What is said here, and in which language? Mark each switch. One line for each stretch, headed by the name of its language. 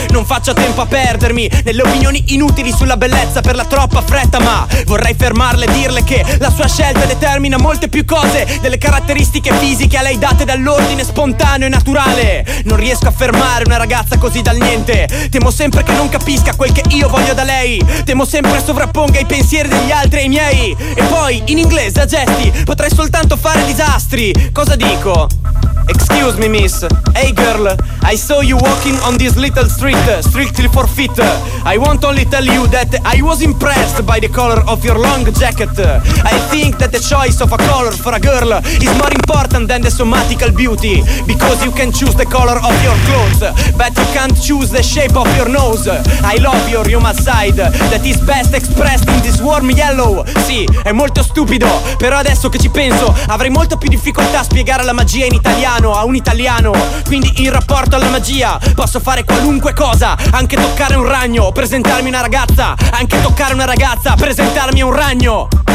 Italian: Non faccio tempo a perdermi nelle opinioni inutili sulla bellezza per la troppa fretta, ma vorrei fermarle e dirle che la sua scelta determina molte più cose delle caratteristiche fisiche a lei date dall'ordine spontaneo e naturale. Non riesco a fermare una ragazza così dal niente, temo sempre che non capisca quel che io voglio da lei, temo sempre sovrapponga i pensieri degli altri ai miei. E poi in inglese a gesti potrei soltanto fare disastri. Cosa dico?
English: Excuse me miss, hey girl, I saw you walking on this little street, strictly for fit. I won't only tell you that I was impressed by the color of your long jacket. I think that the choice of a color for a girl is more important than the somatical beauty, because you can choose the color of your clothes, but you can't choose the shape of your nose. I love your human side that is best expressed in this warm yellow.
Italian: Sì, è molto stupido, però adesso che ci penso avrei molto più difficoltà a spiegare la magia in italiano a un italiano. Quindi in rapporto alla magia posso fare qualunque cosa, anche toccare un ragno, presentarmi una ragazza, anche toccare una ragazza, presentarmi un ragno.